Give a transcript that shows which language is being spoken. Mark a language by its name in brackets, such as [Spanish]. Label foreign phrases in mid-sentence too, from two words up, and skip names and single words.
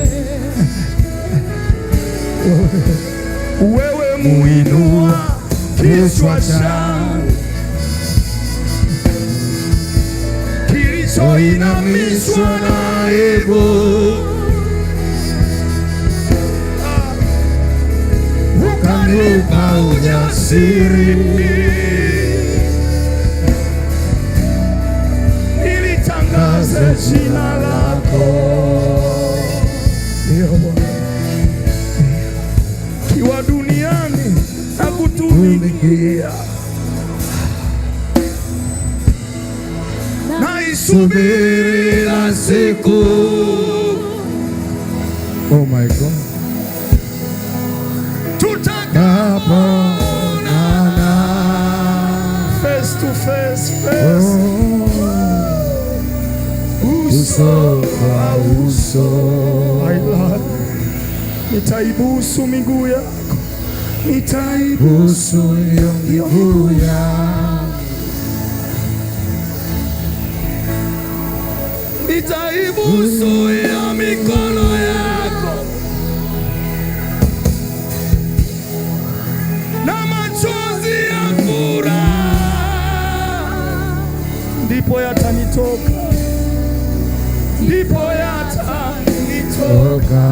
[Swahili] Wewe muinua kichwa changu kilichoinamishwa na aibu, ukanipa ujasiri nilitangaze jina lako. Kiwa duniani na kutumikia, naisubiri la siku. [English] Oh my God, tutakapoonana face to face, [Swahili] uso kwa uso. [English] My Lord, [Swahili] nitaibusu miguu yako, nitaibusu miguu yako, nitaibusu ya mikono yako, na machozi ya furaha ndipo yatanitoka, ndipo yatanitoka.